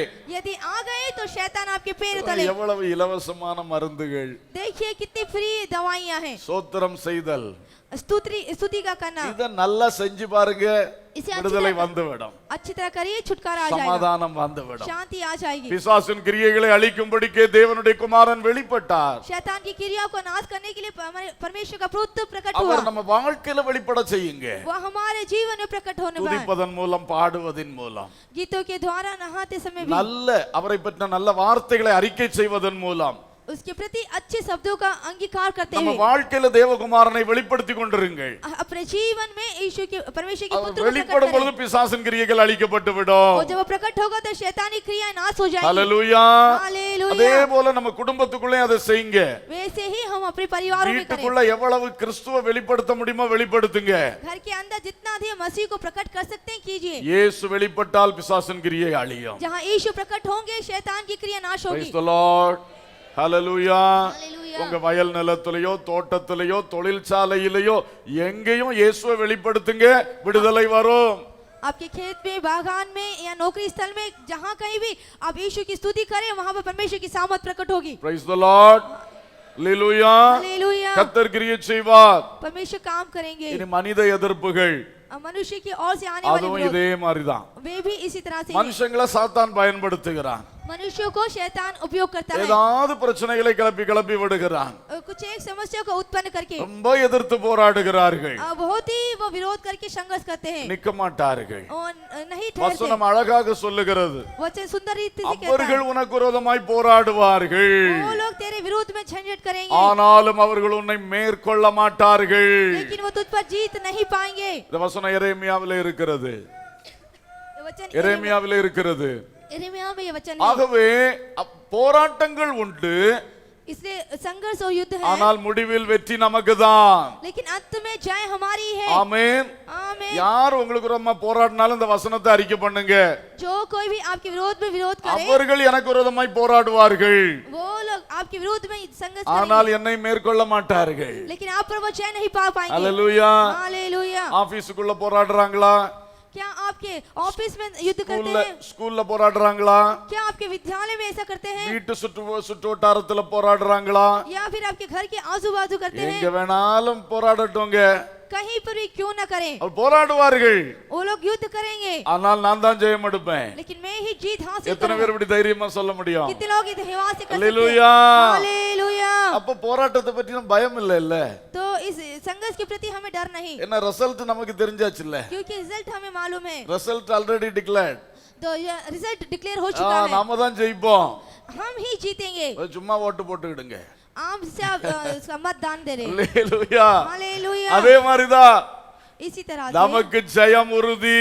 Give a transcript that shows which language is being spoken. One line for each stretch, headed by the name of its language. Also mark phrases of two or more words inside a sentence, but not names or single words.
Hindi: यदि आ गए तो शैतान आपके पैर तले।
Tamil: எவ்வளவு இலவசமான மருந்துகள்.
Hindi: देखिए कितनी फ्री दवाइयां हैं।
Tamil: சோத்திரம் செய்தல்,
Hindi: स्तुति का करना,
Tamil: இத நல்லா செஞ்சு பாருங்க,
Hindi: इसे
Tamil: விடுதலை வந்துவிடும்.
Hindi: अच्छी तरह करिए, छुटकारा आ जाएगा,
Tamil: சமாதானம் வந்துவிடும்.
Hindi: शांति आ जाएगी।
Tamil: பிசாசின் கிரியைகளை அழிக்கும்படிக்கே தேவனுடைய குமாரன் வெளிப்பட்டார்.
Hindi: शैतान की क्रियाओं को नाश करने के लिए परमेश्वर का पुत्र प्रकट हुआ।
Tamil: அவர் நம்ம வாழ்க்கையில வெளிப்பட செய்யுங்க.
Hindi: वो हमारे जीवन में प्रकट होने वाला है।
Tamil: துதிப்பதன் மூலம், பாடுவதின் மூலம்,
Hindi: गीतों के द्वारा, नहाते समय भी,
Tamil: நல்ல அவரை பற்றின நல்ல வார்த்தைகளை அறிக்கை செய்வதன் மூலம்
Hindi: उसके प्रति अच्छे शब्दों का अंगीकार करते
Tamil: நம்ம
Hindi: हुए
Tamil: வாழ்க்கையில தேவகுமாரனை வெளிப்படுத்தி கொண்டிருங்கள்.
Hindi: अपने जीवन में यीशु के परमेश्वर के पुत्र को प्रकट
Tamil: வெளிப்படும் பொழுது
Hindi: करें।
Tamil: பிசாசின் கிரியைகள் அழிக்கப்பட்டு விடும்.
Hindi: और जब वो प्रकट होगा तो शैतानी क्रियाएं नाश हो जाएंगी।
Tamil: ஹalleluya.
Hindi: हालेलुया।
Tamil: அதே போல நம்ம குடும்பத்துக்குள்ளே அதை செய்யுங்க.
Hindi: वैसे ही हम अपने परिवारों में करें।
Tamil: வீட்டுக்குள்ள எவ்வளவு கிறிஸ்துவை வெளிப்படுத்த முடியுமோ வெளிப்படுத்துங்க.
Hindi: घर के अंदर जितना अधिक मसीह को प्रकट कर सकते हैं कीजिए।
Tamil: இயேசு வெளிப்பட்டால் பிசாசின் கிரியை அழியும்.
Hindi: जहाँ यीशु प्रकट होंगे शैतान की क्रिया नाश होगी।
English: Praise the Lord.
Tamil: ஹalleluya.
English: Hallelujah.
Tamil: உங்க வயல் நிலத்திலேயோ தோட்டத்திலேயோ தொழிற்சாலையிலேயோ எங்கேயும் இயேசுவை வெளிப்படுத்துங்க, விடுதலை வரும்.
Hindi: आपके खेत में, बागान में या नौकरी स्थल में, जहाँ कहीं भी आप यीशु की स्तुति करें, वहाँ पर परमेश्वर की सामर्थ प्रकट होगी।
English: Praise the Lord.
Tamil: ஹalleluya.
Hindi: हालेलुया।
Tamil: கர்த்தர் கிரியை செய்வார்.
Hindi: परमेश्वर काम करेंगे।
Tamil: இனி மனித எதிர்ப்புகள்
Hindi: मनुष्य की ओर से आने वाले
Tamil: அதுவும்
Hindi: विरोध,
Tamil: இதே மாதிரிதான்.
Hindi: वे भी इसी तरह से हैं।
Tamil: மனுஷங்களை சாத்தான் பயன்படுத்துகிறான்.
Hindi: मनुष्यों को शैतान उपयोग करता है।
Tamil: ஏதாவது பிரச்சனைகளை கிளப்பி விடுகிறான்.
Hindi: कुछ एक समस्या को उत्पन्न करके
Tamil: ரொம்ப எதிர்த்து போராடுகிறார்கள்.
Hindi: बहुत ही वो विरोध करके संघर्ष करते हैं
Tamil: நிக்க மாட்டார்கள்.
Hindi: और नहीं ठहरते।
Tamil: வசனம் அழகாக சொல்லுகிறது,
Hindi: वचन सुंदर रीति से कहता
Tamil: அவர்கள்
Hindi: है,
Tamil: உனக்கு விரோதமாய் போராடுவார்கள்,
Hindi: वो लोग तेरे विरोध में झंझट करेंगे,
Tamil: ஆனாலும் அவர்கள் உன்னை மேற்கொள்ள மாட்டார்கள்.
Hindi: लेकिन वो तुझ पर जीत नहीं पाएंगे।
Tamil: இந்த வசனம் எரேமியாவிலே இருக்கிறது.
Hindi: ये वचन
Tamil: எரேமியாவிலே இருக்கிறது.
Hindi: यिर्मयाह में ये वचन है।
Tamil: ஆகவே போராட்டங்கள் உண்டு,
Hindi: इसलिए संघर्ष और युद्ध है,
Tamil: ஆனால் முடிவில் வெற்றி நமக்குதான்.
Hindi: लेकिन अंत में जय हमारी है।
Tamil: ஆமென்.
Hindi: आमीन।
Tamil: யார் உங்களுக்கு ரொம்ப போராடினாலும் இந்த வசனத்தை அறிக்கை பண்ணுங்க.
Hindi: जो कोई भी आपके विरोध में विरोध करे,
Tamil: அவர்கள் எனக்கு விரோதமாய் போராடுவார்கள்,
Hindi: वो लोग आपके विरोध में संघर्ष
Tamil: ஆனால்
Hindi: करेंगे,
Tamil: என்னை மேற்கொள்ள மாட்டார்கள்.
Hindi: लेकिन आप पर वो जय नहीं पा पाएंगे।
Tamil: ஹalleluya.
Hindi: हालेलुया।
Tamil: ஆபீஸ்க்குள்ள போராடுறாங்களா?
Hindi: क्या आपके ऑफिस में युद्ध करते हैं?
Tamil: ஸ்கூல்ல போராடுறாங்களா?
Hindi: क्या आपके विद्यालय में ऐसा करते हैं?
Tamil: வீட்டு சுற்று வட்டாரத்துல போராடுறாங்களா?
Hindi: या फिर आपके घर के आजू बाजू करते
Tamil: எங்க
Hindi: हैं?
Tamil: வேணாலும் போராடட்டுங்க,
Hindi: कहीं पर भी क्यों ना करें,
Tamil: அவர் போராடுவார்கள்,
Hindi: वो लोग युद्ध करेंगे,
Tamil: ஆனால் நான் தான் ஜெயம் எடுப்பேன்.
Hindi: लेकिन मैं ही जीत हासिल
Tamil: எத்தனை
Hindi: करूंगा।
Tamil: பேர் இப்படி தைரியமா சொல்ல முடியும்?
Hindi: कितने लोग इस हिवास से कर सकते हैं?
Tamil: ஹalleluya.
Hindi: हालेलुया।
Tamil: அப்ப போராட்டத்தை பத்தி நம்ம பயம் இல்ல.
Hindi: तो इस संघर्ष के प्रति हमें डर नहीं,
Tamil: என்ன ரிசல்ட் நமக்கு தெரிஞ்சாச்சு இல்ல?
Hindi: क्योंकि रिजल्ट हमें मालूम है।
English: result already declared.
Hindi: तो ये
English: result declare
Hindi: हो चुका है,
Tamil: நாம தான் ஜெயிப்போம்.
Hindi: हम ही जीतेंगे।
Tamil: சும்மா ஓட்டு போட்டுக்கிடுங்க.
Hindi: आम से आप इसका मतदान दे रहे हैं।
Tamil: ஹalleluya.
Hindi: हालेलुया।
Tamil: அதே மாதிரிதான்
Hindi: इसी तरह से
Tamil: நமக்கு ஜெயம் உறுதி.